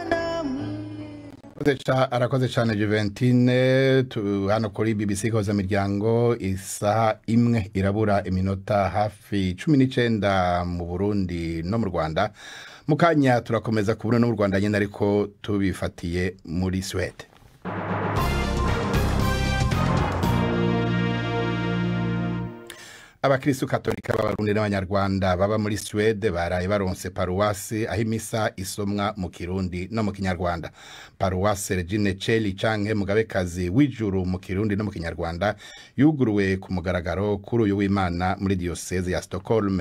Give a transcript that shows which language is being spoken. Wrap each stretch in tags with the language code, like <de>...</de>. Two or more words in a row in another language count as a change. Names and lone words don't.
<rw>Arakoze cyane Juventine. Hano kuri BBC Gahuza Miryango isaha imwe irabura iminota hafi 19 mu Burundi no mu Rwanda. Mukanya turakomeza kubona no mu Rwanda nyine ariko tubifatiye muri Sweden.</rw> <rn>Abakristo Katolika b'Abarundi n'Abanyarwanda baba muri Swede baraye baronse paruwasi aho imisa isomwa mu Kirundi no mu Kinyarwanda. Paruwasi Regine Cheli canke Mugabekazi w'ijuru mu Kirundi no mu Kinyarwanda yuguruwe ku mugaragaro kuri uyu w'Imana muri diocese ya Stockholm.</rn>